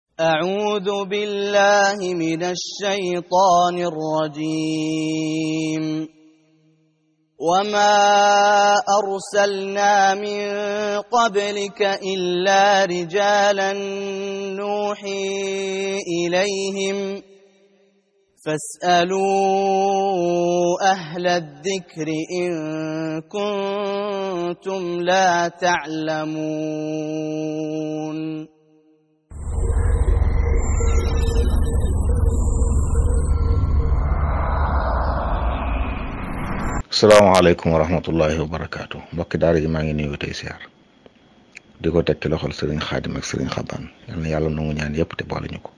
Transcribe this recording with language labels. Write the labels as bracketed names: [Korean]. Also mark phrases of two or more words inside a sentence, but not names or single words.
[Arabic] أعوذ بالله من الشيطان الرجيم وما أرسلنا من قبلك إلا رجالا نوحي إليهم فاسألوا أهل الذكر إن كنتم لا تعلمون السلام عليكم ورحمة الله وبركاته [Wolof] mbokki daara ji maa ngi nuyu tey siyaar di ko tekki loxol sëriñ xaadim ak sëriñ xabaan yal na yàlla nangu ñaan yëpp te boole ñu ko.